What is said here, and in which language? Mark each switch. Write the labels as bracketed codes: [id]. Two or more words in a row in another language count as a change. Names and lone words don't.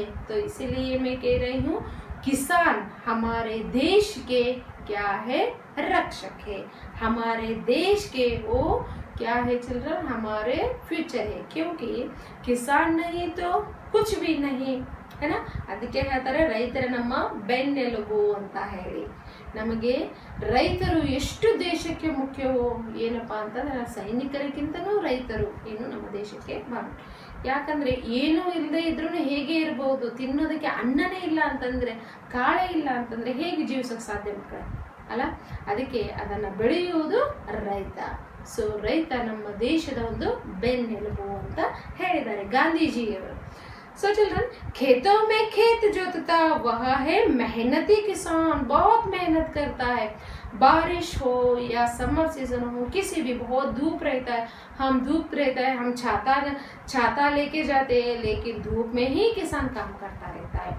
[hi] तो इसीलिए मैं कह रही हूँ, किसान हमारे देश के क्या है? रक्षक है. हमारे देश के वो क्या है चिल्ड्रन? हमारे फ्यूचर है. क्योंकि किसान नहीं तो कुछ भी नहीं, है ना? [kn] ಅದಕ್ಕೆ ಹೇಳ್ತಾರೆ ರೈತರ ನಮ್ಮ ಬೆನ್ನೆಲುಬು ಅಂತ ಹೇಳಿ. ನಮಗೆ ರೈತರು ಎಷ್ಟು ದೇಶಕ್ಕೆ ಮುಖ್ಯವೋ ಏನಪ್ಪಾ ಅಂತಂದ್ರೆ ಸೈನಿಕರಿಗಿಂತನೂ ರೈತರು ಏನು ನಮ್ಮ ದೇಶಕ್ಕೆ ಬಾಳು. ಯಾಕಂದ್ರೆ ಏನೂ ಇಲ್ಲದೆ ಇದ್ರೂ ಹೇಗೆ ಇರಬಹುದು, ತಿನ್ನೋದಕ್ಕೆ ಅನ್ನನೇ ಇಲ್ಲ ಅಂತಂದ್ರೆ, ಕಾಳೆ ಇಲ್ಲ ಅಂತಂದ್ರೆ ಹೇಗೆ ಜೀವಿಸೋಕೆ ಸಾಧ್ಯ ಮಕ್ಕಳ ಅಲ್ಲ? ಅದಕ್ಕೆ ಅದನ್ನ ಬೆಳೆಯುವುದು ರೈತ. ಸೊ ರೈತ ನಮ್ಮ ದೇಶದ ಒಂದು ಬೆನ್ನೆಲುಬು ಅಂತ ಹೇಳಿದ್ದಾರೆ ಗಾಂಧೀಜಿಯವರು. [en] so children, [hi] खेतों में खेत जोतता वह है मेहनती किसान. बहुत मेहनत करता है. बारिश हो या [en] summer season [hi] हो, किसी भी बहुत धूप रहता है, हम छाता लेके जाते हैं, लेकिन धूप में ही किसान काम करता रहता है.